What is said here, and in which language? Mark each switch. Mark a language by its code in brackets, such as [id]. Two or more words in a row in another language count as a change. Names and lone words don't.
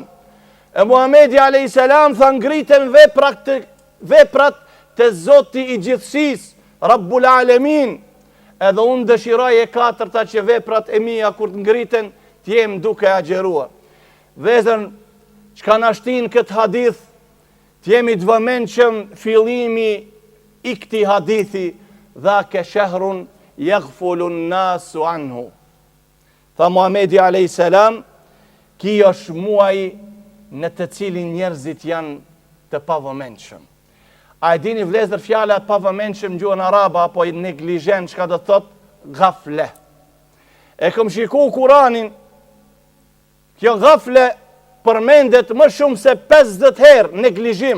[sq] E Muhamedi [ar] عليه السلام [sq] tha ngriten veprat të Zoti I gjithësisë, [ar] رب العالمين. [sq] Edhe unë dëshiroj e katërta që veprat e mia kur të ngriten, të jem duke agjeruar. Vëllezër, çka na shtin këtë hadith, të jemi të vëmendshëm fillimi I këtij hadithi, [ar] ذاك شهر يغفل الناس عنه. [sq] Tha Muhamedi [ar] عليه السلام, [sq] ki është muaj në të cilin njerëzit janë të pavëmendshëm. A e dini vëllezër fjala pavëmendshëm në gjuhën arabe apo neglizhent çka do thot? Ghafle. E kam shikuar Kur'anin, kjo ghafle përmendet më shumë se 50 herë neglizhim.